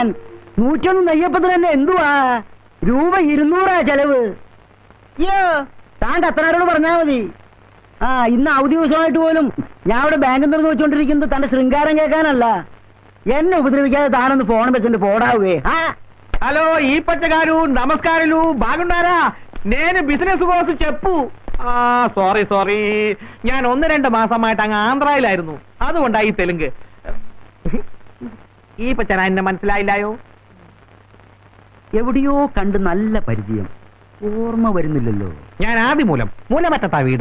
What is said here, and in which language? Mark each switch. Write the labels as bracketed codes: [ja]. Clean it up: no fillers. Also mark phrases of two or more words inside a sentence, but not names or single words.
[ml] 101 നെയ്യപ്പത്തിന് തന്നെ എന്തുവാ രൂപ 200 ചെലവ്. അയ്യോ, താൻ കത്തനാരോട് പറഞ്ഞാൽ മതി. ഇന്ന് അവധി ദിവസമായിട്ട് പോലും ഞാൻ ഇവിടെ ബാങ്കിൽ തുറന്നു വെച്ചോണ്ടിരിക്കുന്നത് തന്റെ ശൃംഗാരം കേൾക്കാനല്ല. എന്നെ ഉപദ്രവിക്കാതെ താനൊന്ന് ഫോൺ വെച്ചിട്ട് പോടാവേ. [te] హలో ఈ పచ్చగారు నమస్కారాలు బాగున్నారా? నేను బిజినెస్ కోసం చెప్పు. [ml] സോറി ഞാൻ 1-2 മാസമായിട്ട് അങ്ങ് ആന്ധ്രയിലായിരുന്നു, അതുകൊണ്ടായി തെലുങ്ക്. ഈ പച്ചന എന്നെ മനസ്സിലായില്ലായോ? എവിടെയോ കണ്ട് നല്ല പരിചയം, ഓർമ്മ വരുന്നില്ലല്ലോ. ഞാൻ ആദിമൂലം, മൂലമറ്റത്താ വീട്.